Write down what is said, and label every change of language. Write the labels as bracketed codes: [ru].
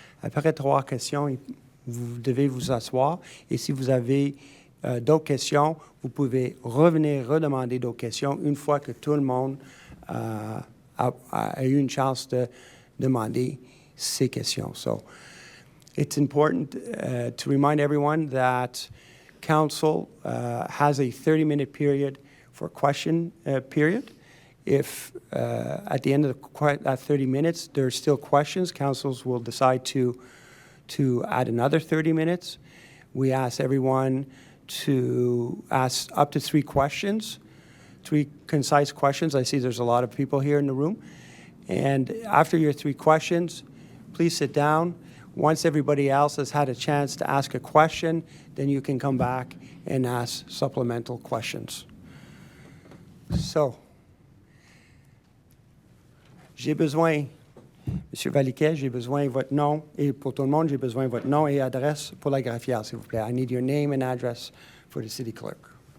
[fr] Après 3 questions, vous devez vous asseoir. Et si vous avez d'autres questions, vous pouvez revenir redemander d'autres questions une fois que tout le monde a eu une chance de demander ces questions. [en] So it's important to remind everyone that council has a 30-minute period for question period. If at the end of that 30 minutes there's still questions, councils will decide to add another 30 minutes. We ask everyone to ask up to 3 questions, 3 concise questions. I see there's a lot of people here in the room. And after your 3 questions, please sit down. Once everybody else has had a chance to ask a question, then you can come back and ask supplemental questions. [fr] So, j'ai besoin, M. Valiquet, j'ai besoin de votre nom, et pour tout le monde, j'ai besoin de votre nom et adresse pour la graphière, s'il vous plaît. [en] I need your name and address for the city clerk.